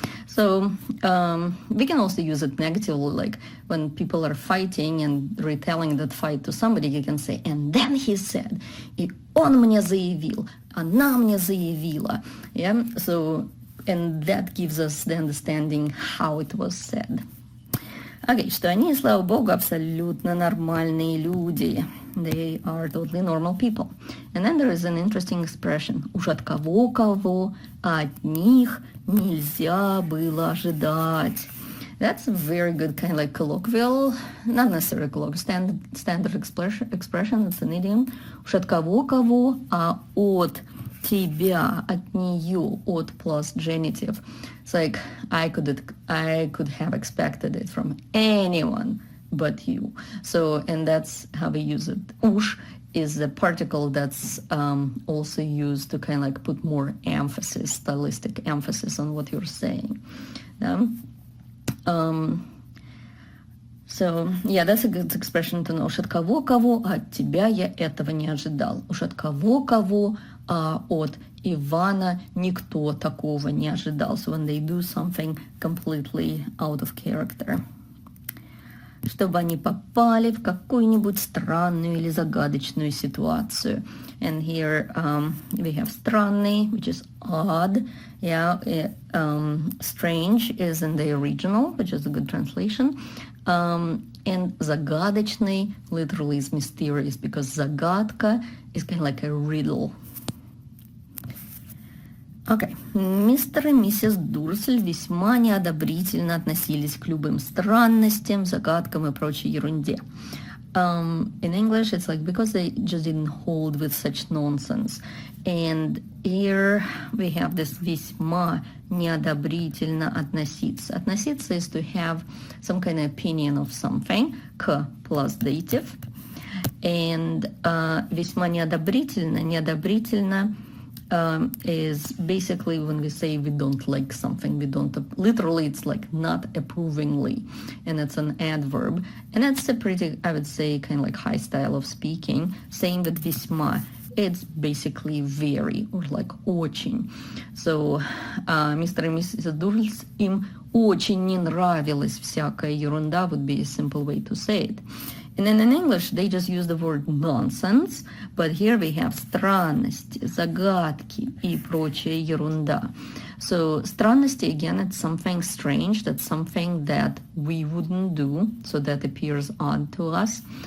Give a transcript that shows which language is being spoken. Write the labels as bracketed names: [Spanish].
[English] So we can also use it negatively, like when people are fighting and retelling that fight to somebody, you can say, and then he said, [Russian] и он мне заявил, она мне заявила. [English] Yeah, so, and that gives us the understanding how it was said. [Russian] Okay, что они, слава богу, абсолютно нормальные люди. [English] They are totally normal people. And then there is an interesting expression. [Russian] Уж от кого-кого, а от них нельзя было ожидать. [English] That's a very good kind of like colloquial, not necessarily colloquial, standard expression. It's an idiom. [Russian] Уж от кого-кого, а от тебя, от нее, от [English] plus genitive. It's like I could have expected it from anyone but you. So, and that's how we use it. Уж is the particle that's also used to kind of like put more emphasis, stylistic emphasis on what you're saying. Yeah? So, yeah, that's a good expression to know. [Russian] Уж от кого-кого, а от тебя я этого не ожидал. Уж от кого-кого, а от Ивана никто такого не ожидал. [English] So when they do something completely out of character. [Russian] Чтобы они попали в какую-нибудь странную или загадочную ситуацию. [English] And here we have странный, which is odd. Yeah, strange is in the original, which is a good translation. And загадочный literally is mysterious, because загадка is kind of like a riddle. Okay. [Russian] Мистер и миссис Дурсель весьма неодобрительно относились к любым странностям, загадкам и прочей ерунде. [English] In English, it's like because they just didn't hold with such nonsense. And here we have this [Russian] весьма неодобрительно относиться. [English] Относиться is to have some kind of opinion of something, к plus dative. And весьма неодобрительно is basically when we say we don't like something, literally it's like not approvingly, and it's an adverb, and it's a pretty, I would say, kind of like high style of speaking. Same with весьма, it's basically very, or like очень. [Russian] So мистер и миссис Дурс, им очень не нравилась всякая ерунда [English] would be a simple way to say it. And then in English, they just use the word nonsense, but here we have [Russian] странности, загадки и прочая ерунда. [English] So странности, again, it's something strange, that's something that we wouldn't do, so that appears odd to us.